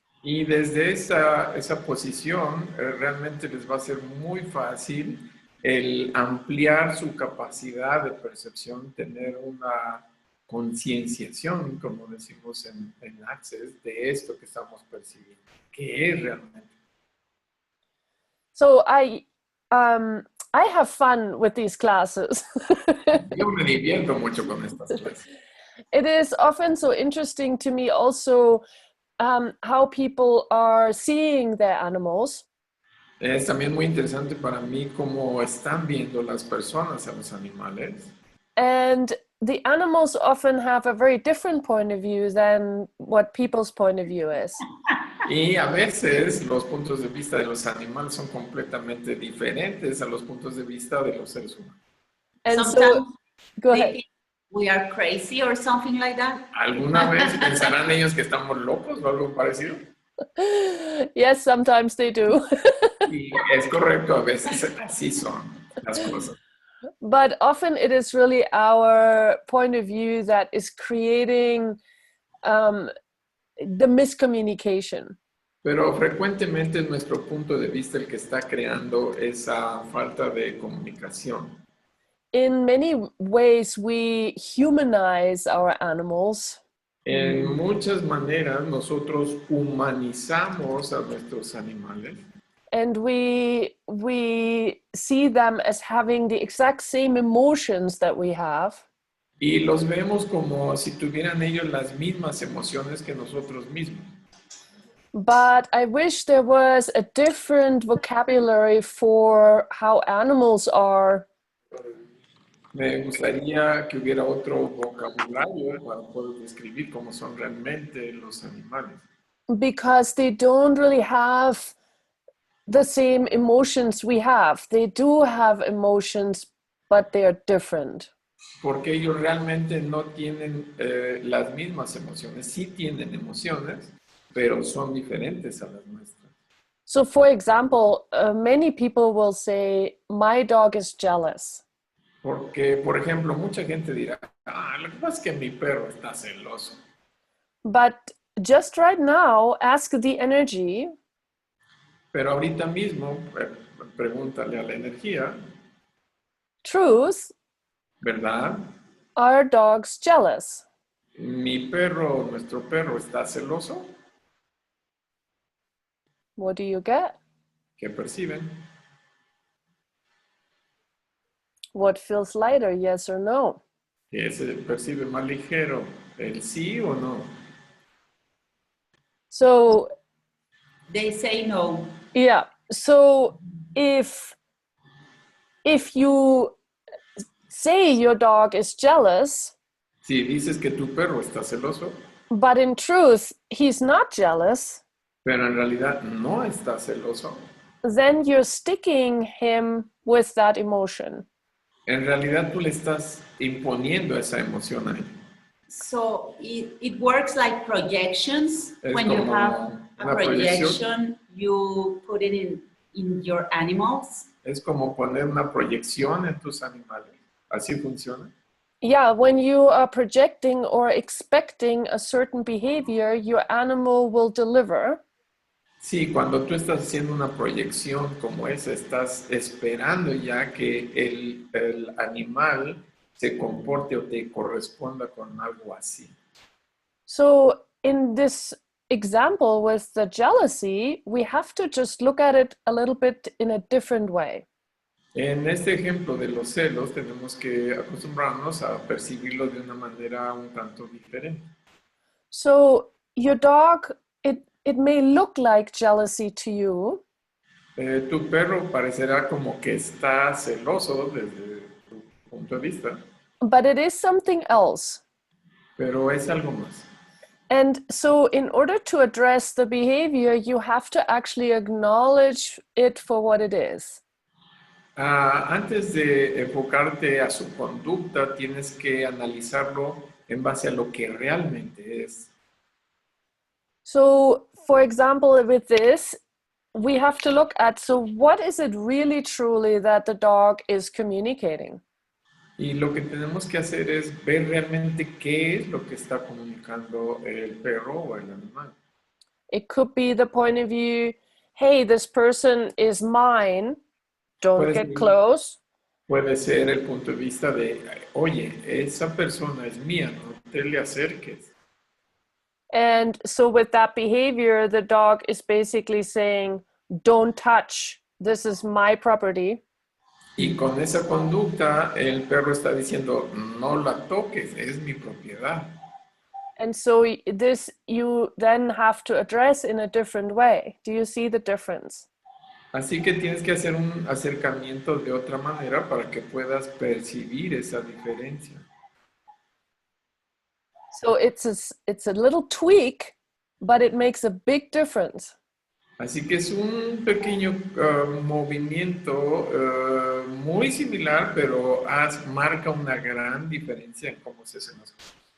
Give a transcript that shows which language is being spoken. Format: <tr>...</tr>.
<es>Y desde esa posición realmente les va a ser muy fácil el ampliar su capacidad de percepción, tener una concienciación, como decimos en Access, de esto que estamos percibiendo, que es realmente.</es> <en>So I have fun with these classes.</en> <es>Yo me divierto mucho con estas clases.</es> <en>It is often so interesting to me also how people are seeing their animals.</en> <es>Es también muy interesante para mí cómo están viendo las personas a los animales.</es> <en>And the animals often have a very different point of view than what people's point of view is.</en> <es>Y a veces los puntos de vista de los animales son completamente diferentes a los puntos de vista de los seres humanos.</es> <en>And Sometimes so, go they ahead. think we are crazy or something like that.</en> <es>¿Alguna vez pensarán ellos que estamos locos o algo parecido?</es> <en>Yes, sometimes they do.</en> <es>Y es correcto, a veces así son las cosas.</es> <en>But often it is really our point of view that is creating the miscommunication.</en> <es>Pero frecuentemente es nuestro punto de vista el que está creando esa falta de comunicación.</es> <en>In many ways, we humanize our animals.</en> <es>En muchas maneras nosotros humanizamos a nuestros animales.</es> <en>And we see them as having the exact same emotions that we have.</en> <es>Y los vemos como si tuvieran ellos las mismas emociones que nosotros mismos.</es> <en>But I wish there was a different vocabulary for how animals are.</en> <es>Me gustaría que hubiera otro vocabulario para poder describir cómo son realmente los animales.</es> <en>Because they don't really have the same emotions we have. They do have emotions, but they are different.</en> <es>Porque ellos realmente no tienen las mismas emociones. Sí tienen emociones, pero son diferentes a las nuestras.</es> <en>So, for example, many people will say, my dog is jealous.</en> <es>Porque, por ejemplo, mucha gente dirá, lo que pasa es que mi perro está celoso.</es> <en>But just right now, ask the energy.</en> <es>Pero ahorita mismo, pregúntale a la energía,</es> <en>Truth,</en> <es>¿verdad?</es> <en>are dogs jealous?</en> <es>¿Mi perro, nuestro perro, está celoso?</es> <en>What do you get?</en> <es>¿Qué perciben?</es> <en>What feels lighter, yes or no?</en> <es>¿Qué se percibe más ligero? el sí o no.</es> <en>So, They say no. yeah. So if you say your dog is jealous,</en> <es>Si dices que tu perro está celoso,</es> <en>but in truth, he's not jealous,</en> <es>pero en realidad no está celoso,</es> <en>then you're sticking him with that emotion.</en> <es>en realidad tú le estás imponiendo esa emoción a él.</es> <en>So it works like projections.</en> <es>Es</es> <en>When you</en> <es>como</es> <en>have a</en> <es>una proyección.</es> <en>projection, you put it in your animals.</en> <es>Es como poner una proyección en tus animales. ¿Así funciona?</es> <en>Yeah, when you are projecting or expecting a certain behavior, your animal will deliver.</en> <es>Sí, cuando tú estás haciendo una proyección como esa, estás esperando ya que el animal se comporte o te corresponda con algo así.</es> <en>So in this example with the jealousy, we have to just look at it a little bit in a different way.</en> <es>En este ejemplo de los celos, tenemos que acostumbrarnos a percibirlo de una manera un tanto diferente.</es> <en>So your dog, it may look like jealousy to you,</en> <es>Tu perro parecerá como que está celoso desde tu punto de vista,</es> <en>but it is something else.</en> <es>pero es algo más.</es> <en>And so in order to address the behavior, you have to actually acknowledge it for what it is.</en> <es>Antes de enfocarte a su conducta, tienes que analizarlo en base a lo que realmente es.</es> <en>So for example, with this, we have to look at, so what is it really truly that the dog is communicating?</en> <es>Y lo que tenemos que hacer es ver realmente qué es lo que está comunicando el perro o el animal.</es> <en>It could be the point of view, hey, this person is mine, don't</en> <es>Puede</es> <en>get</en> <es>ser-</es> <en>close.</en> <es>Puede ser el punto de vista de, oye, esa persona es mía, no te le acerques.</es> <en>And so with that behavior, the dog is basically saying, don't touch, this is my property.</en> <es>Y con esa conducta, el perro está diciendo, no la toques, es mi propiedad.</es> <en>And so this you then have to address in a different way. Do you see the difference?</en> <es>Así que tienes que hacer un acercamiento de otra manera para que puedas percibir esa diferencia.</es> <en>So it's a little tweak, but it makes a big difference.</en> <es>Así que es un pequeño movimiento muy similar, pero marca una gran diferencia en cómo se hacen las cosas.</es>